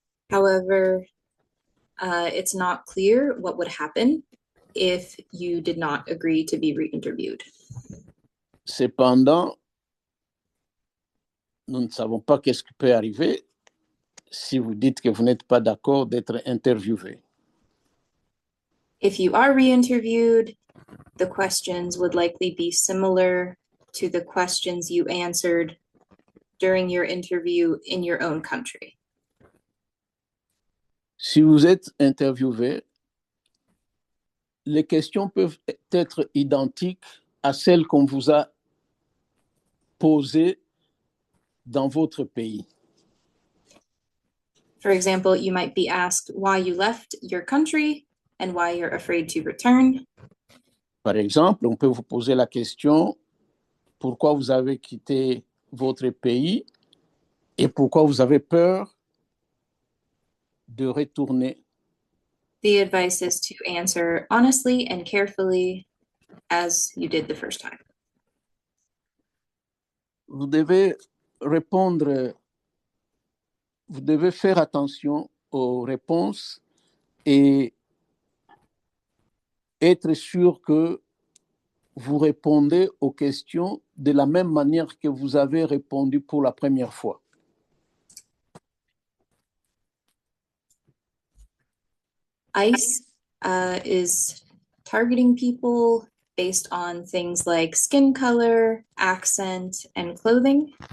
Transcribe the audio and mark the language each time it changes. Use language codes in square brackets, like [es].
[en] However, it's not clear what would happen if you did not agree to be re-interviewed. [fr] Cependant, nous ne savons pas qu'est-ce qui peut arriver si vous dites que vous n'êtes pas d'accord d'être interviewé. [en] If you are re-interviewed, the questions would likely be similar to the questions you answered during your interview in your own country. [fr] Si vous êtes interviewé, les questions peuvent être identiques à celles qu'on vous a posées dans votre pays. [en] For example, you might be asked why you left your country and why you're afraid to return. [fr] Par exemple, on peut vous poser la question pourquoi vous avez quitté votre pays et pourquoi vous avez peur de retourner. [en] The advice is to answer honestly and carefully as you did the first time. [fr] Vous devez répondre, vous devez faire attention aux réponses et être sûr que vous répondez aux questions de la même manière que vous avez répondu pour la première fois. [en] ICE is targeting people based on things like skin color, accent, and clothing.